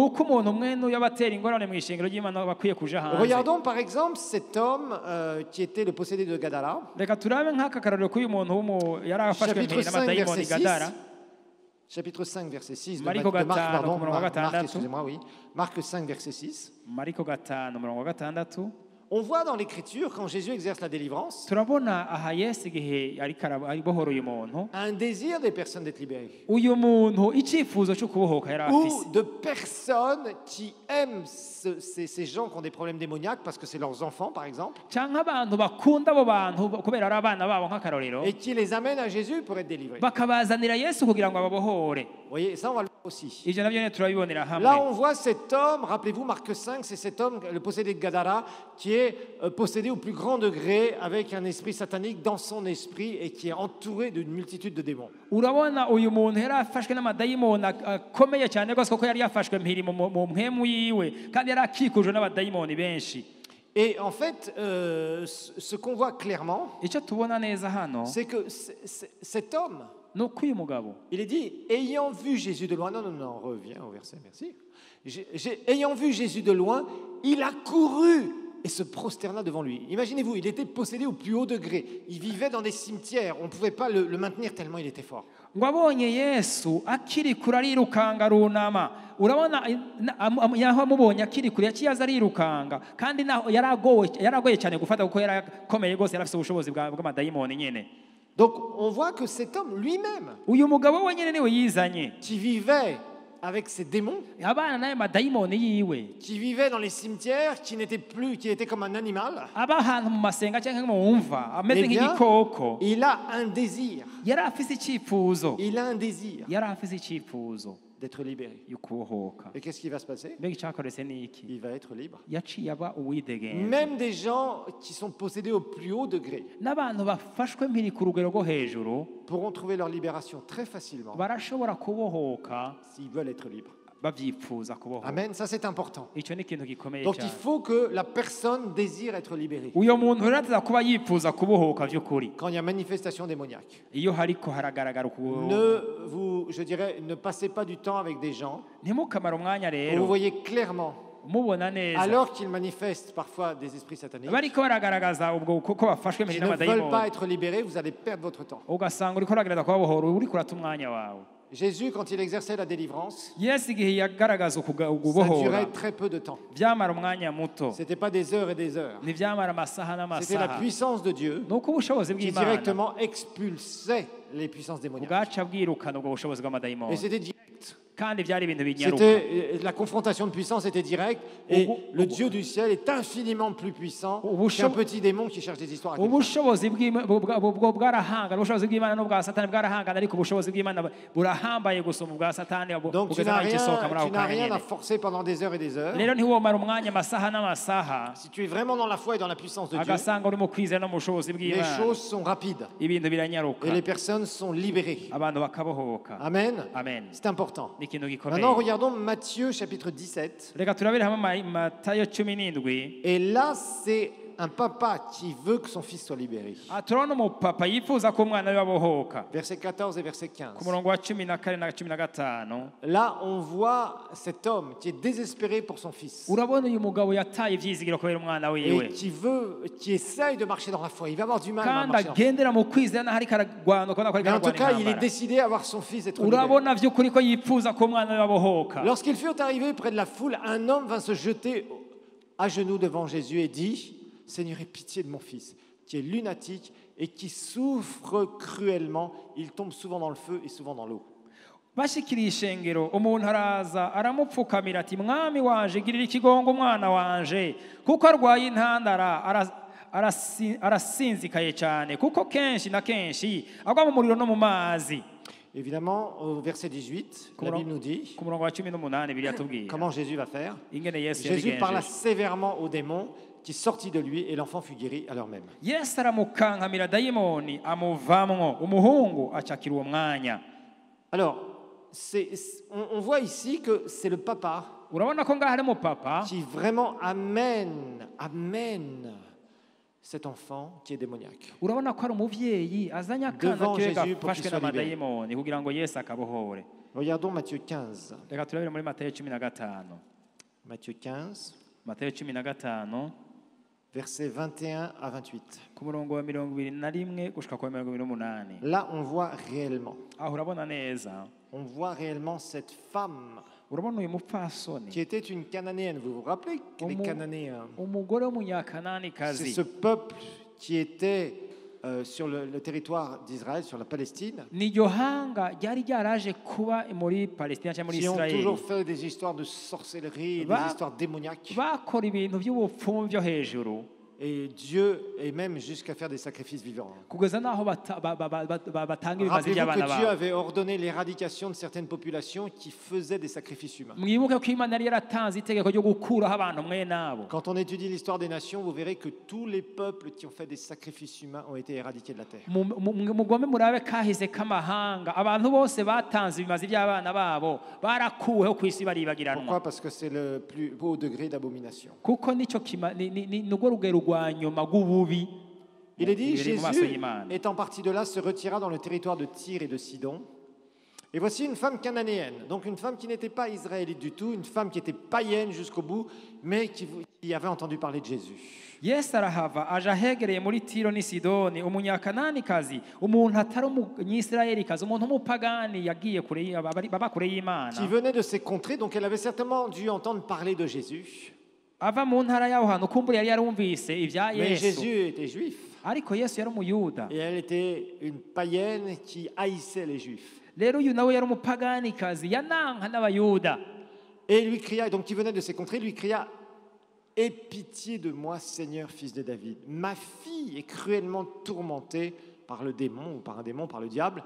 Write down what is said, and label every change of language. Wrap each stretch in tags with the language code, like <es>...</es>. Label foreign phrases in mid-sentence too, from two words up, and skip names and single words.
<fr>Regardons par exemple cet homme qui était le possédé de Gadara. Chapitre 5, verset 6 de Marc, excusez-moi, Marc 5, verset 6. On voit dans l'Écriture, quand Jésus exerce la délivrance,</fr> <rn>turabona aha Yesu igihe aribohora uyu muntu</rn> <fr>un désir des personnes d'être libérées.</fr> <rn>uyu muntu icyifuzo cyo kubohoka yari afise</rn> <fr>Ou de personnes qui aiment ces gens qui ont des problèmes démoniaques parce que c'est leurs enfants, par exemple,</fr> <rn>cyangwa abantu bakunda abo bantu kubera ari abana babo nk'akarorero</rn> <fr>et qui les amènent à Jésus pour être délivrés.</fr> <rn>bakabazanira Yesu kugira ngo ababohore.</rn> <fr>Vous voyez, ça on va le voir aussi.</fr> <rn>Ivyo navyo turabibonera hamwe.</rn> <fr>Là, on voit cet homme, rappelez-vous, Marc 5, c'est cet homme, le possédé de Gadara, qui est possédé au plus grand degré avec un esprit satanique dans son esprit et qui est entouré d'une multitude de démons.</fr> <rn>Urabona uyu muntu yari afashwe n'amadayimoni akomeye cyane rwose kuko yari yafashwe mpiri mu mpemu yiwe kandi yari akikujwe n'abadayimoni benshi.</rn> <fr>Et en fait, ce qu'on voit clairement,</fr> <rn>icyo tubona neza hano</rn> <fr>c'est que cet homme,</fr> <rn>nuko uyu mugabo</rn> <fr>il est dit, ayant vu Jésus de loin, non, reviens au verset, merci. Ayant vu Jésus de loin, il a couru et se prosterna devant lui. Imaginez-vous, il était possédé au plus haut degré. Il vivait dans des cimetières. On ne pouvait pas le maintenir tellement il était fort.</fr> <rn>ngo abonye Yesu akiri kure arirukanga runama urabona yaho amubonye akiri kure yaciye aza arirukanga kandi yaragoye cyane gufata kuko yarakomeye rwose yari afite ubushobozi bw'amadayimoni nyine.</rn> <fr>Donc on voit que cet homme lui-même</fr> <rn>uyu mugabo wenyine niwe yizanye</rn> <fr>qui vivait avec ces démons,</fr> <rn>abana naye madayimoni yiwe</rn> <fr>qui vivait dans les cimetières, qui était comme un animal,</fr> <rn>aba ahantu mu masenga cyangwa mu mva ameze</rn> <fr>eh bien,</fr> <rn>nk'igikoko</rn> <fr>il a un désir.</fr> <rn>yari afise icyifuzo</rn> <fr>Il a un désir</fr> <rn>yari afise icyifuzo</rn> <fr>d'être libéré.</fr> <rn>yo kubohoka.</rn> <fr>Et qu'est-ce qui va se passer?</fr> <rn>mbega icyakoretse ni iki?</rn> <fr>Il va être libre.</fr> <rn>yaciye aba uwidegenza.</rn> <fr>Même des gens qui sont possédés au plus haut degré</fr> <rn>n'abantu bafashwe mpiri ku rugero rwo hejuru</rn> <fr>pourront trouver leur libération très facilement</fr> <rn>barashobora kubohoka</rn> <fr>s'ils veulent être libres.</fr> <rn>babyifuza kubohoka.</rn> <fr>Amen, ça c'est important.</fr> <rn>icyo ni ikintu gikomeye</rn> <fr>Donc il</fr> <rn>cyane.</rn> <fr>faut que la personne désire être libérée.</fr> <rn>uyo muntu rero ataza kuba yifuza kubohoka by'ukuri</rn> <fr>Quand il y a manifestation démoniaque,</fr> <rn>iyo hariko haragaragara</rn> <fr>ne passez pas du temps avec des gens</fr> <rn>ntimukamare umwanya</rn> <fr>où vous</fr> <rn>rero</rn> <fr>voyez clairement,</fr> <rn>mubona neza</rn> <fr>alors qu'ils manifestent parfois des esprits sataniques,</fr> <rn>bariko baragaragaza ubwo kuko bafashwe</rn> <fr>qui</fr> <rn>mpiri</rn> <fr>ne veulent pas</fr> <rn>n'amadayimoni</rn> <fr>être libérés, vous allez perdre votre temps.</fr> <rn>ugasanga uriko uragerageza kubabohora uriko urata umwanya wawe.</rn> <fr>Jésus, quand il exerçait la délivrance,</fr> <rn>Yesu igihe yagaragaza</rn> <fr>ça</fr> <rn>ukubohora</rn> <fr>durait très peu de temps.</fr> <rn>byamara umwanya muto</rn> <fr>Ce n'était pas des heures et des heures.</fr> <rn>ntibyamara amasaha</rn> <fr>C'était la</fr> <rn>n'amasaha.</rn> <fr>puissance de Dieu</fr> <rn>ni uko ubushobozi</rn> <fr>qui</fr> <rn>bw'Imana</rn> <fr>directement expulsait les puissances démoniaques.</fr> <rn>bwaca bwirukana ubwo bushobozi</rn> <fr>Et</fr> <rn>bw'amadayimoni</rn> <fr>c'était direct.</fr> <rn>kandi byari ibintu binyaruka.</rn> <fr>La confrontation de puissance était directe et le Dieu du ciel est infiniment plus puissant qu'un petit démon qui cherche des histoires à quelqu'un.</fr> <rn>ubushobozi bwarahangana ubushobozi bw'Imana n'ubwa Satani bwarahangana ariko ubushobozi bw'Imana burahambaye gusoma ubwa Satani</rn> <fr>Donc tu</fr> <rn>bugeza</rn> <fr>n'as</fr> <rn>naho igisohoka muri ako kanya</rn> <fr>rien à</fr> <rn>nyene.</rn> <fr>forcer pendant des heures et des heures.</fr> <rn>rero ntiwomara umwanya amasaha n'amasaha</rn> <fr>Si tu es vraiment dans la foi et dans la puissance de Dieu,</fr> <rn>agasanga uri mu kwizera no mu bushobozi</rn> <fr>les</fr> <rn>bw'Imana</rn> <fr>choses sont rapides</fr> <rn>ibintu biranyaruka</rn> <fr>et les personnes sont libérées.</fr> <rn>abantu bakabohoka.</rn> <fr>Amen.</fr> <rn>Amen.</rn> <fr>C'est important.</fr> <rn>ni ikintu gikomeye.</rn> <fr>Maintenant, regardons Matthieu chapitre 17.</fr> <rn>reka turabire hamwe Matayo 17.</rn> <fr>Et là, c'est un papa qui veut que son fils soit libéré.</fr> <rn>turabona umupapa yifuza ko umwana we abohoka.</rn> <fr>Versets 14 et verset 15.</fr> <rn>ku murongo wa 14 na 15.</rn> <fr>Là, on voit cet homme qui est désespéré pour son fils urabona uyu mugabo yataye ibyizigiro kubera umwana wiwe et qui essaye de marcher dans la foi. Il va avoir du mal à</fr> <rn>kandi</rn> <fr>marcher dans la foi.</fr> <rn>agendera mu kwizera naho ariko aragwana ukabona ko ariko</rn> <fr>Mais en tout cas,</fr> <rn>aragwana</rn> <fr>il est</fr> <rn>intambara.</rn> <fr>décidé à voir son fils être libéré.</fr> <rn>urabona by'ukuri ko yifuza ko umwana we abohoka.</rn> <fr>Lorsqu'ils furent arrivés près de la foule, un homme vint se jeter à genoux devant Jésus et dit: Seigneur, aie pitié de mon fils, qui est lunatique et qui souffre cruellement. Il tombe souvent dans le feu et souvent dans l'eau.</fr> <rn>bashikiriye ishengero umuntu araza aramupfukamira ati mwami wanje girira ikigongo umwana wanje kuko arwaye intandara arasinzikaye cyane kuko kenshi na kenshi agwa mu muriro no mu mazi.</rn> <fr>Évidemment, au verset 18, la Bible nous dit</fr> <rn>ku murongo wa 18 biratubwira</rn> <fr>comment Jésus va faire.</fr> <rn>ingene Yesu</rn> <fr>Jésus parla</fr> <rn>yabigenje.</rn> <fr>sévèrement au démon qui sortit de lui et l'enfant fut guéri à l'heure même.</fr> <rn>Yesu aramukankamira dayimoni amuvamwo umuhungu acakira uwo mwanya.</rn> <fr>Alors, on voit ici que c'est le papa</fr> <rn>urabona ko ngaho ari umupapa</rn> <fr>qui vraiment amène cet enfant qui est démoniaque.</fr> <rn>urabona ko ari umuvyeyi azanye akana</rn> <fr>Devant</fr> <rn>kiwe</rn> <fr>Jésus pour qu'il</fr> <rn>gafashwe</rn> <fr>soit</fr> <rn>n'amadayimoni kugira ngo Yesu akabohore.</rn> <fr>Regardons Matthieu 15.</fr> <rn>reka turabire muri Matayo 15.</rn> <fr>Matthieu 15,</fr> <rn>Matayo 15</rn> <fr>versets 21 à 28.</fr> <rn>ku murongo wa 21 gushika ku 28.</rn> <fr>Là, on voit réellement.</fr> <rn>aho urabona neza</rn> <fr>On voit réellement cette femme</fr> <rn>urabona uyu mupfasoni</rn> <fr>qui était une Cananéenne. Vous vous rappelez que les Cananéens,</fr> <rn>umugore w'umunyakananikazi,</rn> <fr>c'est ce peuple qui était sur le territoire d'Israël, sur la Palestine,</fr> <rn>n'iryo hanga ryari ryaraje kuba muri Palestina cyangwa muri</rn> <fr>qui ont</fr> <rn>Israeli,</rn> <fr>toujours fait des histoires de sorcellerie, des histoires démoniaques.</fr> <rn>bakora ibintu by'ubupfumu byo hejuru,</rn> <fr>Et Dieu, et même jusqu'à faire des sacrifices vivants.</fr> <rn>kugeza naho batanga ibimazi</rn> <fr>Rappelez-vous</fr> <rn>by'abana</rn> <fr>que Dieu</fr> <rn>babo.</rn> <fr>avait ordonné l'éradication de certaines populations qui faisaient des sacrifices humains.</fr> <rn>Mwibuke ko Imana yari yaratanze itegeko ryo gukuraho abantu mwene abo.</rn> <fr>Quand on étudie l'histoire des nations, vous verrez que tous les peuples qui ont fait des sacrifices humains ont été éradiqués de la terre.</fr> <rn>Mugome murabe kahise k'amahanga, abantu bose batanze ibimazi by'abana babo barakuweho ku isi baribagiranwa.</rn> <fr>Pourquoi? Parce que c'est le plus haut degré d'abomination.</fr> <rn>Kuko nicyo nurwo rugero rwa nyuma rw'ububi.</rn> <fr>Il est dit, Jésus, étant parti de là, se retira dans le territoire de Tyr et de Sidon. Et voici une femme cananéenne, donc une femme qui n'était pas israélite du tout, une femme qui était païenne jusqu'au bout, mais qui avait entendu parler de Jésus.</fr> <rn>Yesu arahava aja ahegereye muri Tiro n'i Sidoni, umunyakananikazi, umuntu atari umunyisirayelikazi, umuntu w'umupagani yagiye baba kure y'Imana,</rn> <fr>Qui venait de ces contrées, donc elle avait certainement dû entendre parler de Jésus.</fr> <rn>ava mu ntara y'aho hantu, kumbura yari yarumvise ibya</rn> <fr>Mais</fr> <rn>Yesu,</rn> <fr>Jésus était juif.</fr> <rn>ariko Yesu yari umuyuda.</rn> <fr>Et elle était une païenne qui haïssait les juifs.</fr> <rn>Rero uyu nawe yari umupaganikazi yananka n'abayuda.</rn> <fr>Et il lui cria, donc qui venait de ces contrées, lui cria: aie pitié de moi, Seigneur, fils de David. Ma fille est cruellement tourmentée par le démon, ou par un démon, par le diable.</fr>